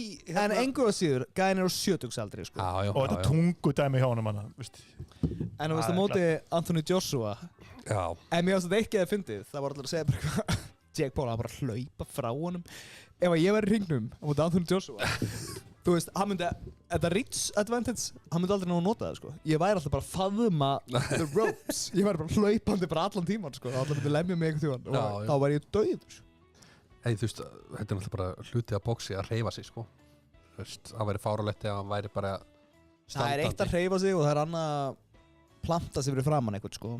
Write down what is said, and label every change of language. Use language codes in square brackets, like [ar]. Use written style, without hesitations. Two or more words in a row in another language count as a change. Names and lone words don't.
[is] En engu að síður, gæðin er á 70-aldri, sko. Já. Og þetta tungudæmi hjá honum, hann, veist. En þú veist að móti Anthony Joshua. Já. En mér finnst þetta ekki að fyndið. Það var allir að segja bara hvað Jake Paul að bara hlaupa frá honum. Ef að ég var í hringnum á móti Anthony Joshua Þú veist, hann myndi, þetta [en] reach advantage, [is] hann myndi aldrei ná að nota það, sko. Ég væri alltaf bara að faðma [en] the ropes. [is] Ég væri bara hlaupandi bara allan tíman, sko. Það myndi lemja mig einhvern tíman og þá væri ég dauður. Þú veist, þetta er náttúrulega bara hluti af boxi að hreyfa sig, sko. Þú veist, það væri fáralegt ef hann væri bara standandi. Það er eitt að hreyfa sig og það er annað að planta sig fyrir framann eitthvað, sko.